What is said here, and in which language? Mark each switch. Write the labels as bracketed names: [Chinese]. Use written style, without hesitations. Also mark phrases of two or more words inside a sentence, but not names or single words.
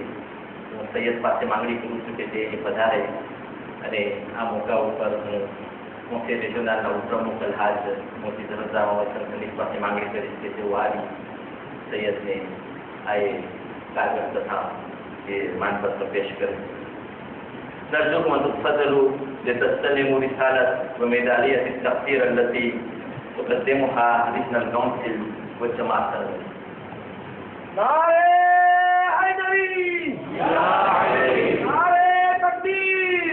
[Gujarati] હું સૈયદ પાસે માંગણી કરું છું કે તે વધારે અને આ મોકા ઉપર હું કોન્ફેડરેશનના ઉપપ્રમુખ અલ્હાજ મોતી ધરમજા સંઘની પાસે માંગણી કરીશ કે તેઓ આવી સૈયદને આ કાગળ તથા એ માનપત્ર પેશ કરે. [Arabic] نرجوكم أن تتفضلوا لتستلموا رسالة وميدالية التقدير التي تقدمها لجنة الكونسل والجماعة التنظيمية. نعرة حيدري يا علي نعرة تكبير